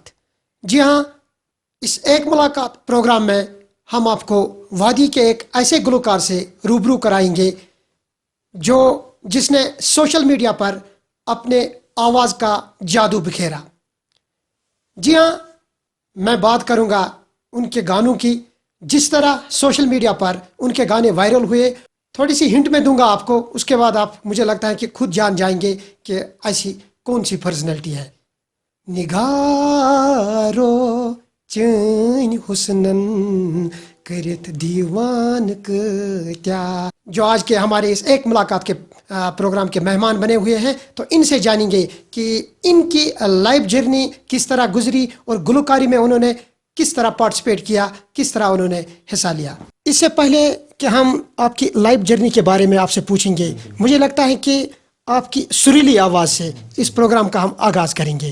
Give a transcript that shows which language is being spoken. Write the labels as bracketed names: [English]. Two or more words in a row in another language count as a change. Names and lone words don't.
[Urdu] جی ہاں، اس ایک ملاقات پروگرام میں ہم آپ کو وادی کے ایک ایسے گلوکار سے روبرو کرائیں گے جس نے [English] social media [Urdu] پر اپنے آواز کا جادو بکھیرا۔ جی ہاں، میں بات کروں گا ان کے گانوں کی، جس طرح [English] social media [Urdu] پر ان کے گانے وائرل ہوئے۔ تھوڑی سی ہنٹ میں دوں گا آپ کو، اس کے بعد آپ مجھے لگتا ہے کہ خود جان جائیں گے کہ ایسی کون سی پرسنالٹی ہے۔ [Kashmiri] نگارو چین حسنن کرت دیوان کیا، [Urdu] جو آج کے ہمارے اس ایک ملاقات کے پروگرام کے مہمان بنے ہوئے ہیں، تو ان سے جانیں گے کہ ان کی [English] life journey [Urdu] کس طرح گزری اور گلوکاری میں انہوں نے کس طرح پارٹیسپیٹ کیا، کس طرح انہوں نے حصہ لیا۔ اس سے پہلے کہ ہم آپ کی [English] life journey [Urdu] کے بارے میں آپ سے پوچھیں گے، مجھے لگتا ہے کہ آپ کی سریلی آواز سے اس پروگرام کا ہم آغاز کریں گے۔